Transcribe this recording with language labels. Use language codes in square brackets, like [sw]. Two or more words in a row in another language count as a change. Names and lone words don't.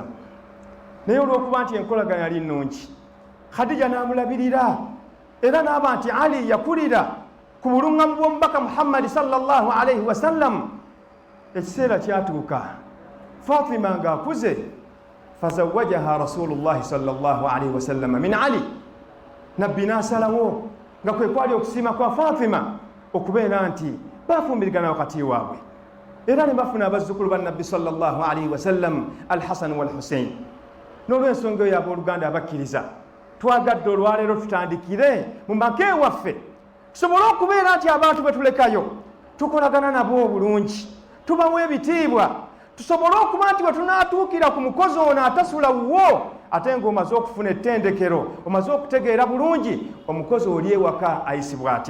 [lg] Naye olw'okuba nti enkolagana yali nnungi, Khadija n'amulabirira era n'aba nti Ali yakulira ku buluŋŋamu bw'omubaka Muhammadi [ar] صلى الله عليه وسلم. [lg] Ekiseera kyatuuka, Fatima ng'akuze, [ar] فزوجها رسول الله صلى الله عليه وسلم من علي. [lg] Nabbi n'asalawo nga kwe kwali okusiima kwa Fatima okubeera nti bafumbirigana wakati waabwe, era ne bafuna abazzukulu ba Nabbi [ar] صلى الله عليه وسلم [lg] al-Hasan wal-Husayn. N'olw'ensonga eyo abooluganda abakkiriza, twagadde olwaleero tutandikire mu maka ewaffe tusobole okubeera nti abantu be tulekayo tukolagana nabo obulungi, tubawa ebitiibwa, tusobole okuba nti bwe tunaatuukira ku mukozi ono atasula wuwo ate ng'omaze okufuna ettendekero, omaze okutegeera bulungi omukozi oli ewaka ayisibwa atya.